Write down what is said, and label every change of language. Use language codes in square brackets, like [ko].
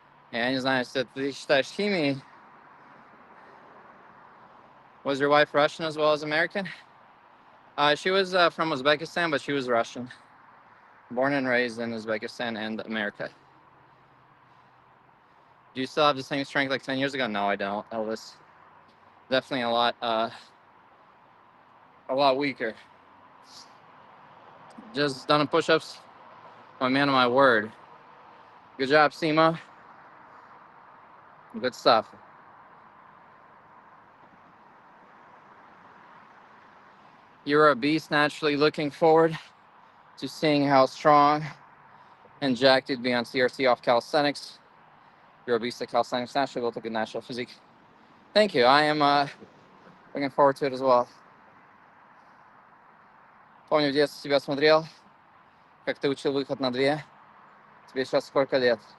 [ru] Я не знаю, если ты считаешь химией. [en] Was your wife Russian as well as American? She was from Uzbekistan, but she was Russian. Born and raised in Uzbekistan and America. Do you still have the same strength like 10 years ago? No, I don't, Elvis. Definitely a lot weaker. Just done push-ups. My man of my word. Good job, Sima. Good stuff. You're a beast, naturally looking forward to seeing how strong and jacked you'd be on CRC off calisthenics. You're a beast at calisthenics, naturally built a good natural physique. Thank you. I am looking forward to it as well. [ru] Помню, в детстве тебя смотрел, как ты учил выход на две. Тебе сейчас сколько лет?